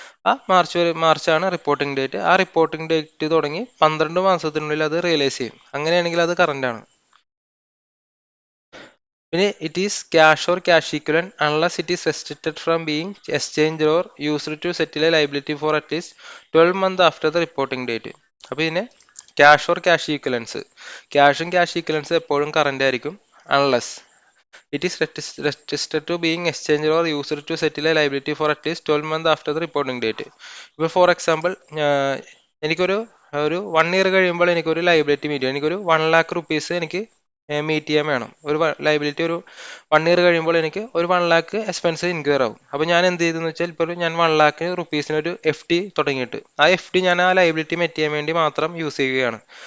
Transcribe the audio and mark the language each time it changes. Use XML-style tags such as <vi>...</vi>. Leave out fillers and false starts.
<ml>ആ മാർച്ചാണ് reporting date. ആ reporting date തുടങ്ങി 12 മാസത്തിനുള്ളിൽ അത് റിയലൈസ് ചെയ്യും. അങ്ങനെയാണെങ്കിൽ അത് കറന്റ് ആണ്.</ml> <en>പിന്നെ it is cash or cash equivalent unless it is restricted from being exchange or used to settle a liability for at least 12 months after the reporting date.</en> <ml>അപ്പോൾ ഇതിനെ ക്യാഷ് ഓർ ക്യാഷ് ഈക്വലൻസ്, ക്യാഷും cash equivalence എപ്പോഴും current ആയിരിക്കും</ml> <en>Unless it is restricted to being exchanged or used to settle a liability for at least 12 months after the reporting date.</en> <ml>ഇപ്പോൾ for example എനിക്കൊരു 1 year കഴിയുമ്പോൾ എനിക്കൊരു liability meet ചെയ്യും. എനിക്കൊരു 1,00,000 എനിക്ക് മീറ്റ് ചെയ്യാൻ വേണം. ഒരു ലൈബിലിറ്റി ഒരു 1 year കഴിയുമ്പോൾ എനിക്ക് ഒരു 1,00,000 എക്സ്പെൻസ് ഇൻക്വയർ ആവും. അപ്പോൾ ഞാൻ എന്ത് ചെയ്തെന്ന് വെച്ചാൽ ഇപ്പോൾ ഞാൻ 1,00,000 ഒരു FD തുടങ്ങിയിട്ട് ആ FD ഞാൻ ആ ലൈബിലിറ്റി മെറ്റ് ചെയ്യാൻ വേണ്ടി മാത്രം യൂസ് ചെയ്യുകയാണ്.</ml>